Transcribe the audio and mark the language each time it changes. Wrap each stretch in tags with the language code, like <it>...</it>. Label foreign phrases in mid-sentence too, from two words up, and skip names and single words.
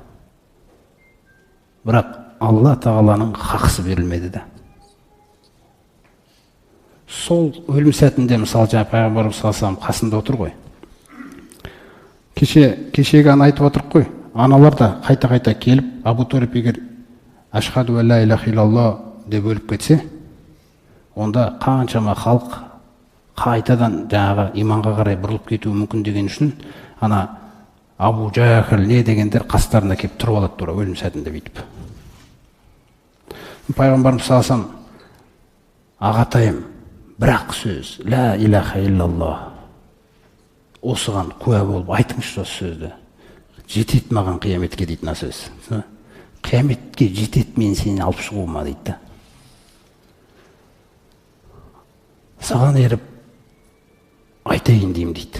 <kk>Бірақ Алла тағаланың хақысы берілмеді де. Сол өлім сәтінде, мысалы жаңа пайғамбарымыз</kk> <ar>صلى الله عليه</ar> <kk>қасында отыр ғой. Кешегі ана айтып отыр ғой. Аналар да қайта келіп, Абу Талиб егер</kk> <ar>أشهد أن لا إله إلا الله</ar> <kk>деп өліп кетсе, онда қаншама халық қайтадан жаңағы иманға қарай бұрылып кетуі мүмкін деген үшін, ана Абу Жахл не дегендер қастарына келіп тұрып алады тура өлім сәтінде бүйтіп. Пайғамбарымыз</kk> <ar>صلى الله عليه</ar> <kk>ағатайым, бірақ сөз</kk> <ar>لا إله إلا الله,</ar> <kk>осыған куә болып айтыңызшы осы сөзді. Жетет маған қияметке дейді мына сөз. Қияметке жетет мен сені алып шығуыма дейді. Саған еріп айтайын деймін дейді.</kk>